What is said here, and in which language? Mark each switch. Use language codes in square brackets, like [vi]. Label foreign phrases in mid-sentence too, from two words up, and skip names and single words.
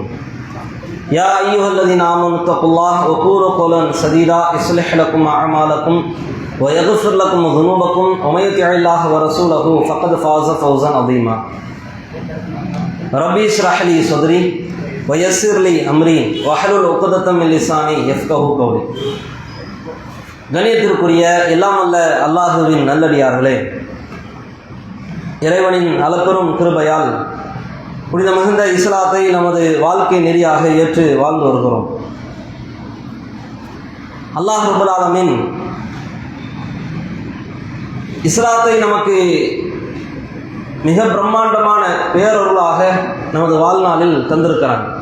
[ar] يا أيها الذين آمنوا اتقوا الله وقولوا قولا سديدا يصلح لكم أعمالكم ويغفر لكم ذنوبكم ومن يطع الله ورسوله فقد فاز فوزا عظيما. ربي اشرح لي صدري ويسر لي أمري واحلل عقدة من لساني يفقهوا قولي. [ta] கணியத்திற்குரிய எல்லாம் அல்ல அல்லாஹுவின் நல்லடியார்களே, இறைவனின் அளப்பெரும் கிருபையால் புனித மிகுந்த இஸ்லாத்தை நமது வாழ்க்கை நெறியாக ஏற்று வாழ்ந்து வருகிறோம். [ar] الله رب العالمين [ta] இஸ்லாத்தை நமக்கு மிக பிரம்மாண்டமான பேரொருளாக நமது வாழ்நாளில் தந்திருக்கிறான்.